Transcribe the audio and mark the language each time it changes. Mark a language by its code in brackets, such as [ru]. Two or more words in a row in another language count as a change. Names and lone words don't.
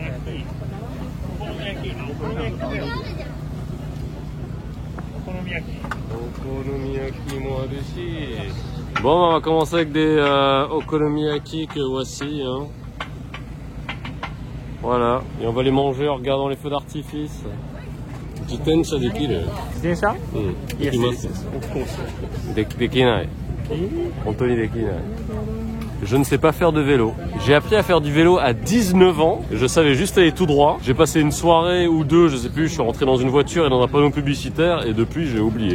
[fr] Bon, on va commencer avec des okonomiyaki que voici. Voilà, et on va les manger en regardant les feux d'artifice. [ja] 自転車できる? 自転車？できます。できない. 本当にできない. [fr] Je ne sais pas faire de vélo. J'ai appris à faire du vélo à 19 ans. Je savais juste aller tout droit. J'ai passé une soirée ou deux, je sais plus, je suis rentré dans une voiture et dans un panneau publicitaire et depuis j'ai oublié.